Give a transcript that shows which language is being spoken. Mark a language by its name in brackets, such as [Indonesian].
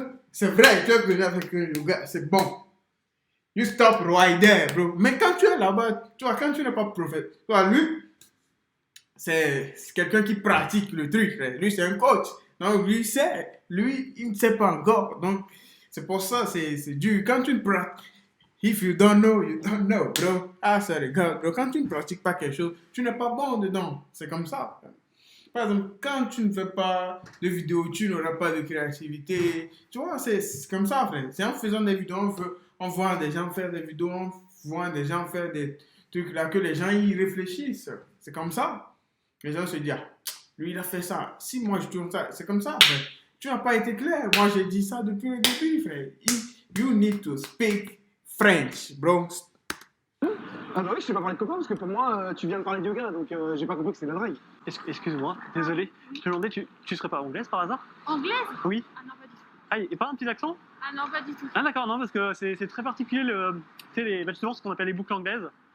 [French] C'est vrai, tu es venu avec le yoga, c'est bon. [English] You stop right there, bro. [French] Mais quand tu es là-bas, tu vois, quand tu n'es pas prophète, tu vois, lui, c'est quelqu'un qui pratique le truc, frère. Lui, c'est un coach. Donc, lui, il ne sait pas encore. Donc, c'est pour ça, c'est dur. Quand tu ne pratiques, [English] if you don't know, you don't know, bro. [French] Ah, ça regarde, bro. Quand tu ne pratiques pas quelque chose, tu n'es pas bon dedans. C'est comme ça. Par exemple, quand tu ne fais pas de vidéos, tu n'auras pas de créativité. Tu vois, c'est comme ça, frère. C'est en faisant des vidéos, on voit des gens faire des vidéos, on voit des gens faire des trucs là que les gens y réfléchissent. C'est comme ça. Les gens se disent, ah, lui, il a fait ça. Si moi, je tourne ça, c'est comme ça, frère. Tu n'as pas été clair. Moi, j'ai dit ça depuis le début, frère. [English] You need to speak French, bro. [French] Ah bah oui, je t'ai pas parlé de copain parce que pour moi, tu viens de parler de yoga, donc j'ai pas compris que c'était de la drague. Excuse-moi, désolé. Je te demandais, tu serais pas anglaise par hasard? Anglaise? Oui. Ah non, pas du tout. Ah, et pas un petit accent? Ah non, pas du tout. Ah d'accord, non, parce que c'est très particulier, tu sais, justement ce qu'on appelle les boucles anglaises.